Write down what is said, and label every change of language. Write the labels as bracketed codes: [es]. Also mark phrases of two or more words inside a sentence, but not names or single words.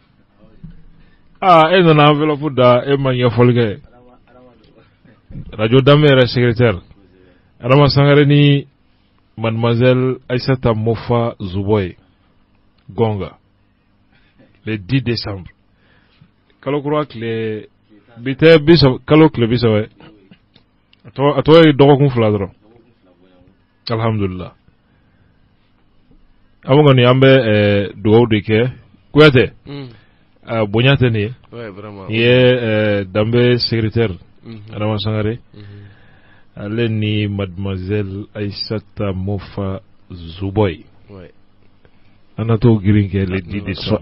[bm] e nana enveloppe da e ma ɲɛfɔli kɛ radio Dame yɛrɛ secrétaire Adama Sangare ni Mademoiselle Aïssata Mofa Zuboy Gonga [fr] le 10 décembre [bm] kalo kura tile bite bisa kalo tile bisa we ato ye dɔgɔkun 2 dɔrɔn alhamdulillah amu ngani ambe dugawu de kɛ kuyate bonya tɛ nin ye Dambe secrétaire Adama Sangare ale ni Mademoiselle Aïssata Mofa Zuboy ana to girin kɛ [fr] le 10 décembre